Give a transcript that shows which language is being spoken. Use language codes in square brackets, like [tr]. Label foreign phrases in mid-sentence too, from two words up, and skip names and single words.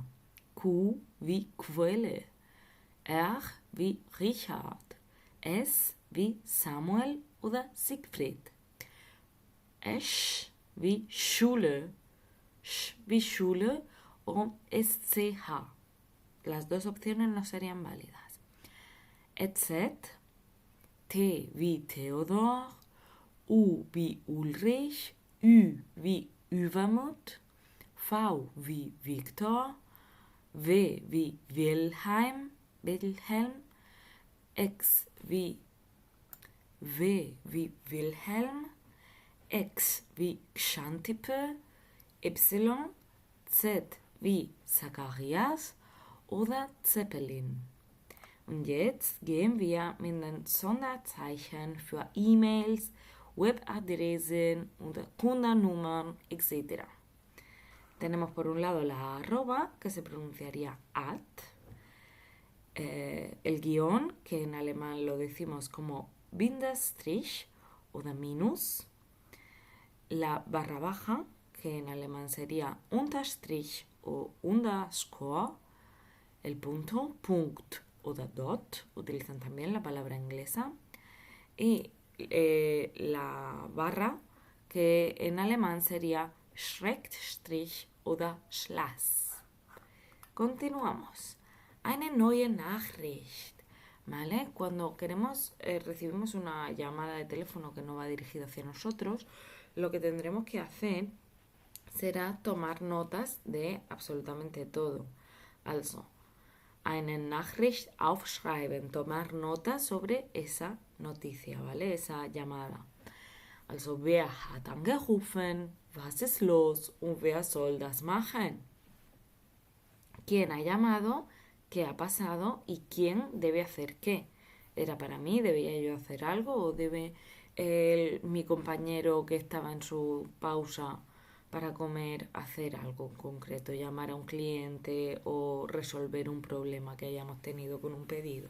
[de] Q wie Quelle. R wie Richard. S wie Samuel oder Siegfried. Sch wie Schule. Sch wie Schule und SCH. [es] Las dos opciones no serían válidas. [de] Z, T wie Theodor, U wie Ulrich, Ü wie Übermut, V wie Viktor, W wie Wilhelm, X wie W wie Wilhelm, X wie Xantippe, Y, Z wie Zacharias oder Zeppelin. Und jetzt gehen wir mit den Sonderzeichen für E-Mails, Webadressen oder Kundennummern etc. [es] Tenemos por un lado la arroba, que se pronunciaría at, el guión, que en alemán lo decimos como Bindestrich o minus, la barra baja, que en alemán sería Unterstrich o Underscore, el punto, Punkt o dot, utilizan también la palabra inglesa, y la barra, que en alemán sería [de] Schrägstrich oder Slash. Continuamos. Eine neue Nachricht. [es] ¿Vale? Cuando recibimos una llamada de teléfono que no va dirigida hacia nosotros, lo que tendremos que hacer será tomar notas de absolutamente todo. [de] Also, eine Nachricht aufschreiben, [es] tomar nota sobre esa noticia, ¿vale? Esa llamada. [de] Also, wer hat angerufen? Was ist los? Und wer soll das machen? [es] ¿Quién ha llamado qué ha pasado y quién debe hacer qué. ¿Era para mí? ¿Debía yo hacer algo? ¿O debe mi compañero que estaba en su pausa para comer hacer algo concreto? ¿Llamar a un cliente o resolver un problema que hayamos tenido con un pedido?